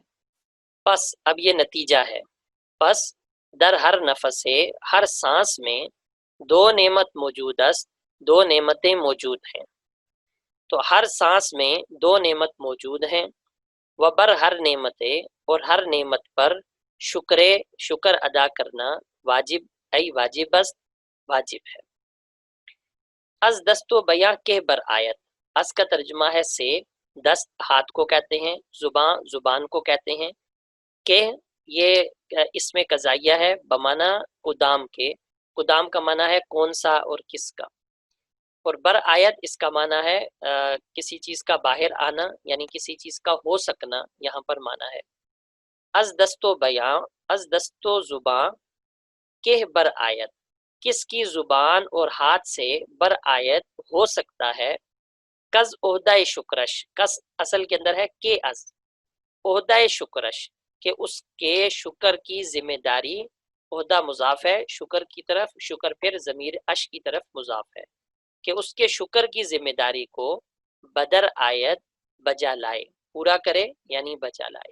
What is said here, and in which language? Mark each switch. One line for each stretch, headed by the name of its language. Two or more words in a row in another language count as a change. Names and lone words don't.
Urdu: پس اب یہ نتیجہ ہے،
Persian: پس در ہر نفس،
Urdu: ہر سانس میں
Persian: دو نعمت موجود است،
Urdu: دو نعمتیں موجود ہیں. تو ہر سانس میں دو نعمت موجود ہیں.
Persian: وبر ہر نعمت،
Urdu: اور ہر نعمت پر شکر ادا کرنا واجب،
Persian: ای واجب است
Urdu: واجب ہے.
Persian: از دست و بیاں کے بر آیت،
Urdu: از کا ترجمہ ہے سے، دست ہاتھ کو کہتے ہیں، زبان زبان کو کہتے ہیں، کہ یہ اسم قضائیہ ہے بمعنی قدام کے، قدام کا معنی ہے کون سا اور کس کا، اور بر آیت اس کا معنی ہے کسی چیز کا باہر آنا، یعنی کسی چیز کا ہو سکنا یہاں پر معنی ہے۔
Persian: از دست و بیاں، از دست و زباں، کہ بر آیت،
Urdu: کس کی زبان اور ہاتھ سے بر آیت ہو سکتا ہے،
Persian: کز عہدہ شکرش،
Urdu: کس اصل کے اندر ہے کہ از، عہدہ شکرش کہ اس کے شکر کی ذمہ داری، عہدہ مضاف ہے شکر کی طرف، شکر پھر ضمیر اش کی طرف مضاف ہے، کہ اس کے شکر کی ذمہ داری کو بدر آیت بجا لائے، پورا کرے یعنی بجا لائے۔